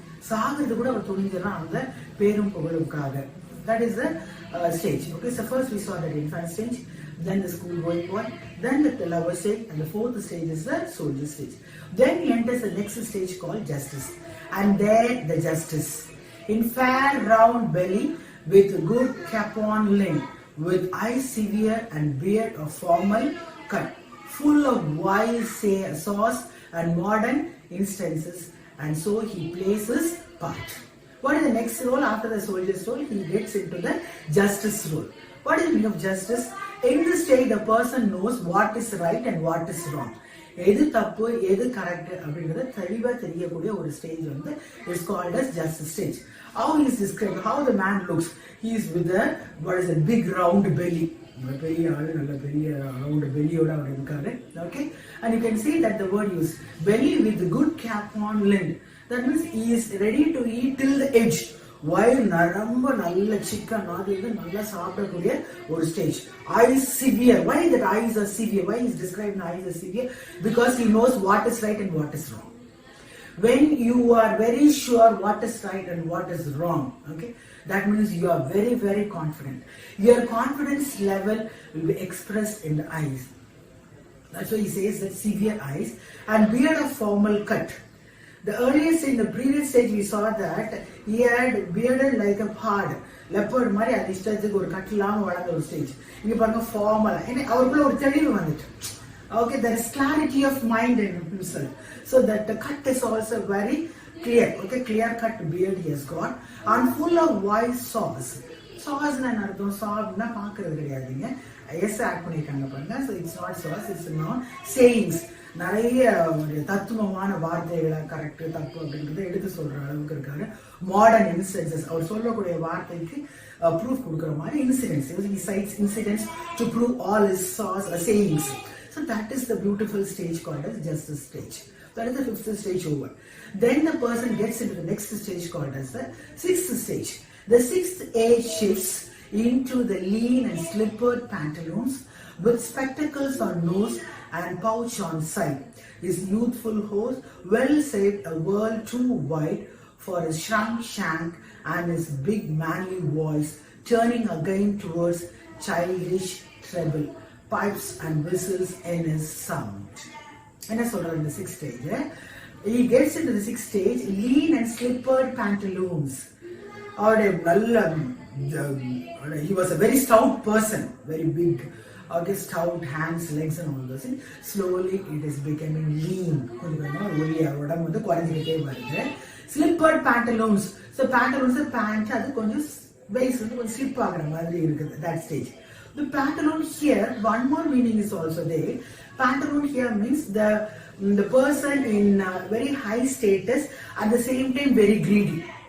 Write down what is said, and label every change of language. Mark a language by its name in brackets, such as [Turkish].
[Tamil] சாகிறது கூட அவர் துணிஞ்சிடறான் அந்த பேரும் புகழுக்காக. [English] That is the stage. Okay, so first we saw the infant stage, then the school going one, then the lover stage, and the fourth stage is the soldier stage. Then he enters the next stage called justice. And there the justice, in fair round belly, with good capon length, with eyes severe and beard of formal cut, full of wise sauce and modern instances, and so he plays his part. What is the next role after the soldier's role? He gets into the justice role. What is the meaning of justice? In this stage, the person knows what is right and what is wrong. [Tamil] எது தப்பு எது correct அப்படிங்கறது தெளிவா தெரியக்கூடிய ஒரு stage வந்து [English] is called as justice stage. How he is described, how the man looks. He is with a what is a big round belly. [Tamil] பெரிய ஆளு, நல்ல பெரிய ரவுண்ட் பெல்லியோட அவர் இருக்காரு. [English] Okay, and you can see that the word used, belly with good capon length. That means he is ready to eat till the edge. [Tamil] While ரொம்ப நல்ல chicken அது இது நல்லா சாப்பிடக்கூடிய ஒரு stage. [English] Eyes severe. Why that eyes are severe? Why is described eyes are severe? Because he knows what is right and what is wrong. When you are very sure what is right and what is wrong, okay, that means you are very, very confident. Your confidence level will be expressed in the eyes. That's why he says that severe eyes and beard of formal cut. The earliest in the previous stage we saw that he had bearded like a pard, leopard [Tamil] மாதிரி அது இஷ்டத்துக்கு ஒரு கட்டலாம வளர்ந்த ஒரு stage. இங்க பாருங்க ஃபார்மலா, ஏன்னா அவருக்குள்ள ஒரு தெளிவு வந்துட்டு. [English] Okay, there is clarity of mind in himself. So that the cut is also very clear. Okay, clear cut beard he has got and full of wise sauce. [Tamil] Sauce na அர்த்தம், சாப்னா பாக்குறது கிடையாதுங்க. எஸ் ஆட் பண்ணிருக்காங்க பாருங்க. [English] So it's not sauce, it's not sayings. [Tamil] நிறைய தத்துவமான வார்த்தைகளை correct தப்பு அப்படின்றத எடுத்து சொல்ற அளவுக்கு இருக்காரு. மாடர்ன் இன்சிடென்ட்ஸ், அவர் சொல்லக்கூடிய வார்த்தைக்கு ப்ரூஃப் கொடுக்குற மாதிரி incidents incidents to prove all is sayings. [English] So that is the beautiful stage called as justice stage. That is the fifth stage over. Then the person gets into the next stage called as the sixth stage. The sixth age shifts into the lean and slippered pantaloons with spectacles on nose and pouch on side. His youthful horse well saved a world too wide for his shrunk shank and his big manly voice turning again towards childish treble, pipes and whistles in his sound. [Tamil] என்ன சொல்றாரு இந்த sixth stage? [English] He gets into the sixth stage, lean and slippered pantaloons. [Tamil] அவருடைய நல்ல [English] he was a very stout person, very big. Okay, stout hands, legs and all those things. Slowly it is becoming lean. [Tamil] கொஞ்சம் ஒல்லியா உடம்பு வந்து குறைஞ்சிக்கிட்டே வருது. [English] Slippered pantaloons. So pantaloons pant [Tamil] அது கொஞ்சம் waist வந்து கொஞ்சம் slip ஆகுற மாதிரி இருக்குது that stage. [English] The pantaloon here, one more meaning is also there. Pantaloon here means the person in very high status, at the same time very greedy.